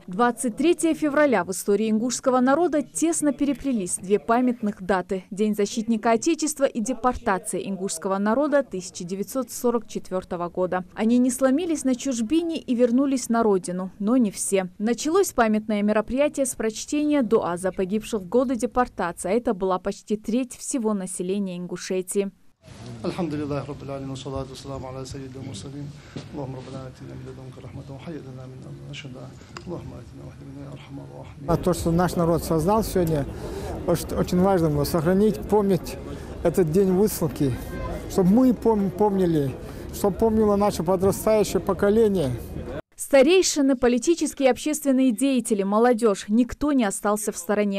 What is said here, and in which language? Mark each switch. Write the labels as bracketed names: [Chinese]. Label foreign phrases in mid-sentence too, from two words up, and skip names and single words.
[Russian] 23 февраля в истории ингушского народа тесно переплелись 2 памятных даты – День защитника Отечества и депортация ингушского народа 1944 года. Они не сломились на чужбине и вернулись на родину, но не все. Началось памятное мероприятие с прочтения дуа за погибших в годы депортации. Это была почти треть всего населения Ингушетии. [Arabic] الحمد لله رب العالمين, الصلاة السلام على سيد المرسلين. اللهم ربنا آتنا من لدنك رحمة وهيئ لنا من أمرنا رشدا. اللهم آتنا واهدنا يا أرحم الراحمين. [Russian] То, что наш народ создал сегодня, очень важно было сохранить, помнить этот день высылки, чтобы мы помнили, чтобы помнило наше подрастающее поколение. Старейшины, политические и общественные деятели, молодежь – никто не остался в стороне.